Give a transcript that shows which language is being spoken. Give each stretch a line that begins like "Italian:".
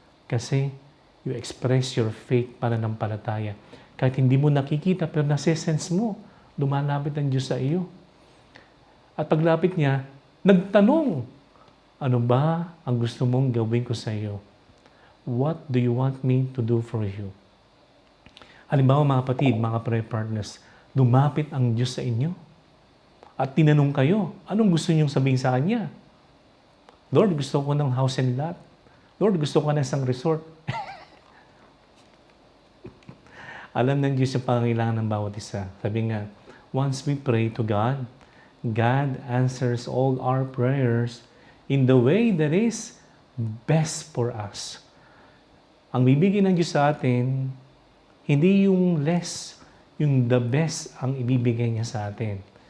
English: Kasi you express your faith pananampalataya.
Filipino: Kahit hindi mo nakikita, pero nase-sense mo, lumalapit ang Diyos sa iyo. At paglapit niya, nagtanong, ano ba ang gusto mong gawin ko sa iyo?
English: What do you want me to do for you?
Filipino: Halimbawa mga kapatid, mga prayer partners, lumapit ang Diyos sa inyo. At tinanong kayo, anong gusto niyong sabihin sa Kanya? Lord, gusto ko ng
English: house and lot.
Filipino: Lord, gusto ko ng isang resort. Alam ng Diyos yung pangangailangan ng bawat isa. Sabi nga,
English: once we pray to God, God answers all our prayers in the way that is best for us.
Filipino: Ang bibigyan ng Diyos sa atin, hindi yung less, yung
English: the best
Filipino: ang ibibigay niya sa atin.